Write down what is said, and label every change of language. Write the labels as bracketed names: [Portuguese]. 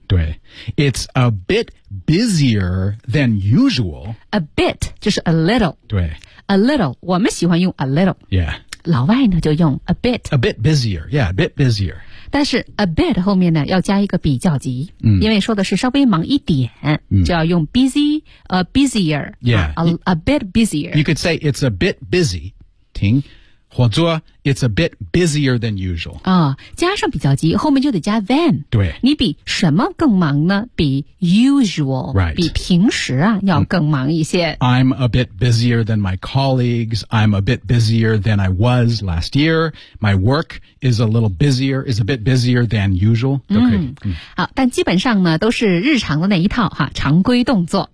[English] 对 ,it's a bit busier than usual. A bit, [Chinese] 就是 [English] a little. [Chinese] 对 , [English] a little, [Chinese] 我们喜欢用 a little. [English] Yeah. [Chinese] 老外呢就用 a bit. [English] A bit busier, yeah, a bit busier. [Chinese] 但是 [English] a bit [Chinese] 后面呢要加一个比较级、嗯、因为说的是稍微忙一点、嗯、就要用 busy, busier, [English] yeah, a bit busier. You could say it's a bit busy, 停或者 it's a bit busier than usual.、 [Chinese] 哦、加上比较级后面就得加 than, 对你比什么更忙呢比 usual,、 [English] right. [Chinese] 比平时啊要更忙一些。 [English] I'm a bit busier than my colleagues, I'm a bit busier than I was last year, my work,is a little busier, is a bit busier than usual. [Chinese] 嗯，好，但基本上呢，都是日常的那一套哈，常规动作。